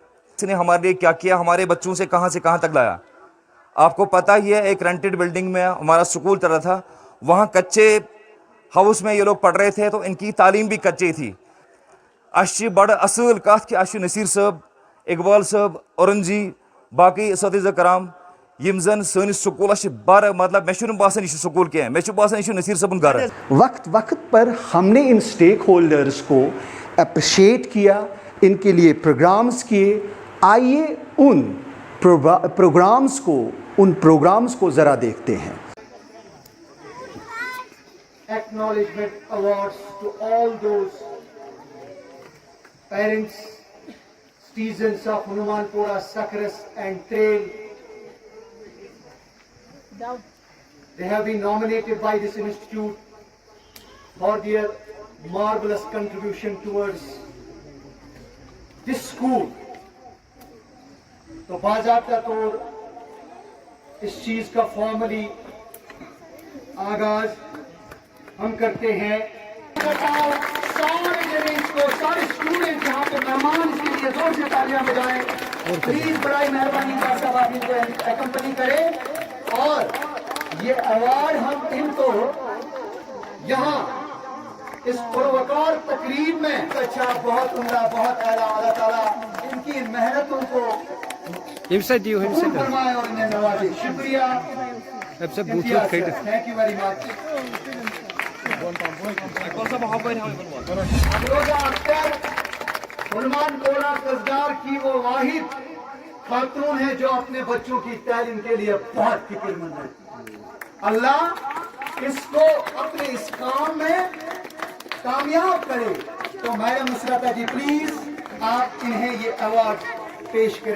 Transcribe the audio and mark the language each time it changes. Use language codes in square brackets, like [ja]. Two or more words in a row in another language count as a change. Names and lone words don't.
[ur] اس نے ہمارے لیے کیا کیا, ہمارے بچوں سے کہاں تک لایا. آپ کو پتہ ہی ہے, ایک [en] rented building [ur] میں ہمارا سکول چل رہا تھا, وہاں کچے ہاؤس میں یہ لوگ پڑھ رہے تھے, تو ان کی تعلیم بھی کچی تھی. [ks] اچھی بڑا اصل کات کہ اچھی نصیر صاحب, اقبال صاحب, اورن جی, باقی اساتذہ کرام یم زن سٲنِس سکوٗلس چھِ بڑٕ مطلب مےٚ چھُنہٕ باسان یہِ چھُ سکوٗل کینٛہہ, مےٚ چھُ باسان یہِ چھُ نصیر صٲبُن گرٕ. [ur] وقت وقت پر ہم نے ان [en] stake holders [ur] کو اپریشیٹ کیا, ان کے لیے پروگرامز کیے. آئیے ان پروگرامز کو ذرا دیکھتے ہیں. [en] Acknowledgement awards to all those parents, citizens of Hanumanpura, Sakras and Trail. They have been nominated by this institute for their marvelous contribution towards this school. [ur] تو باضابطہ طور اس چیز کا فارملی آغاز ہم کرتے ہیں. سارے جنیز کو, سارے اسٹوڈنٹ جہاں پہ مہمان اس کے لیے زور سے تالیاں بجائیں. پلیز برائی مہربانی ڈاکٹر صاحب آپ ان کو ایکمپنی کریں, اور یہ ایوارڈ ہم ان کو یہاں اس پروکار تقریب میں اچھا, بہت عمدہ, بہت اعلیٰ. اللہ تعالیٰ ان کی محنتوں کو قبول فرمائے اور انہیں نوازے. شکریہ. [en] thank you very much. [ur] افروزہ اختر ہنومانپورہ قصدار کی وہ واحد خاتون ہے جو اپنے بچوں کی تعلیم کے لیے بہت فکر مند ہے. اللہ اس کو اپنے اس کام میں کامیاب کرے. تو میڈم نصرتا جی پلیز آپ انہیں یہ ایوارڈ پیش کریں.